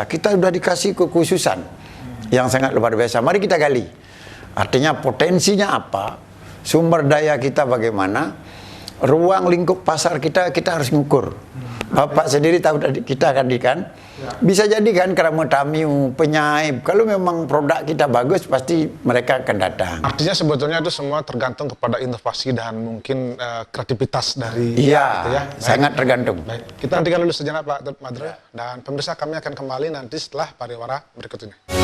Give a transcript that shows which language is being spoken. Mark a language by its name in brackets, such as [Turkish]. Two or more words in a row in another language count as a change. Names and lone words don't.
[Indonesian] Kita sudah dikasih kekhususan yang sangat luar biasa. Mari kita gali. Artinya potensinya apa? Sumber daya kita bagaimana? Ruang lingkup pasar kita harus ngukur. Bapak sendiri tahu kita kan bisa jadi kan keramu tamiu, penyaib. Kalau memang produk kita bagus pasti mereka akan datang. Artinya sebetulnya itu semua tergantung kepada inovasi dan mungkin kreativitas dari gitu ya. Sangat tergantung. Baik. Kita nantikan dulu sejenak Pak Madre dan pemirsa kami akan kembali nanti setelah pariwara berikut ini.